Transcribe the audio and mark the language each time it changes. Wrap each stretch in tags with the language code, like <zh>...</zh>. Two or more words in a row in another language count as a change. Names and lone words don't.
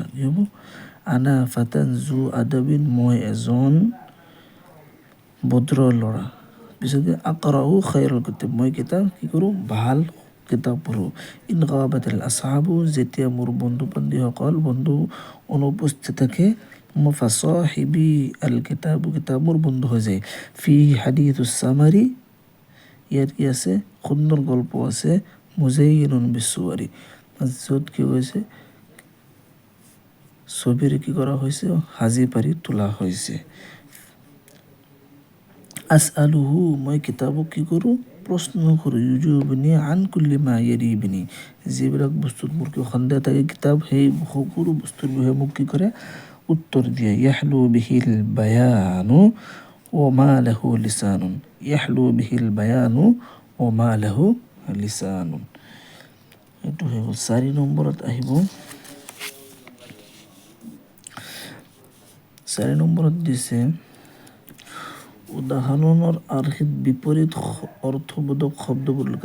<as>কি হ'ব?</as> <ar>أنا فتى ذو أدب.</ar> <as>মই এজন ভদ্ৰ ল'ৰা। পিছত</as> <ar>أقرأ خير الكتاب.</ar> <as>মই কিতাপ কি কৰোঁ? ভাল কিতাপ পঢ়োঁ।</as> <ar>إن غابت الأصحاب.</ar> <as>যেতিয়া মোৰ বন্ধু অনুপস্থিত থাকে</as> <ar>فصاحبي الكتاب.</ar> <as>কিতাপ মোৰ বন্ধু হৈ যায়।</as> <ar>في حديث السمر.</ar> <as>ইয়াত কি আছে? সুন্দৰ গল্প আছে।</as> <ar>مزين بالصور.</ar> <as>য'ত কি হৈছে? ছবিৰে কি কৰা হৈছে? সাজি পাৰি তোলা হৈছে। আসআলুহু। মই কিতাবক কি কৰোঁ? প্ৰশ্ন কৰোঁ।</as> <ar>يجيبني عن كل ما يريبني.</ar> <as>যিবিলাক বস্তুত মোৰ কি সন্দেহ থাকে কিতাপ সেই সকলো বস্তুৰ বিষয়ে মোক কি কৰে? উত্তৰ দিয়ে।</as> <ar>يحلو به البيان وما له لسان. يحلو به البيان وما له لسان.</ar> <as>এইটো হৈ গ'ল। 4 নম্বৰত আহিব 4 নম্বৰত দিছে উদাহৰণৰ আৰ্হিত বিপৰীত অৰ্থবোধক শব্দবোৰ লিখা।</as>